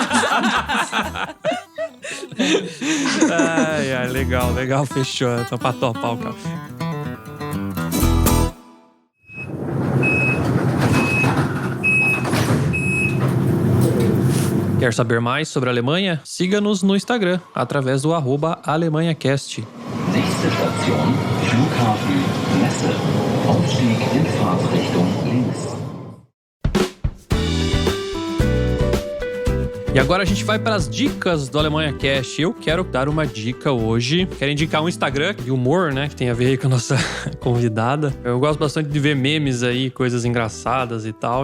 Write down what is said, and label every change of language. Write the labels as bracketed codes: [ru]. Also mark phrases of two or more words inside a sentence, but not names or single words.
[pt] Legal, fechou. Então pra topar o café. Quer saber mais sobre a Alemanha? Siga-nos no Instagram, através do @AlemanhaCast. [de] Nächste Station, Flughafen Messe. Ausstieg in Fahrtrichtung links. [pt] E agora a gente vai para as dicas do Alemanha Cast. Eu quero dar uma dica hoje. Quero indicar um Instagram de humor, né? Que tem a ver aí com a nossa convidada. Eu gosto bastante de ver memes aí, coisas engraçadas e tal.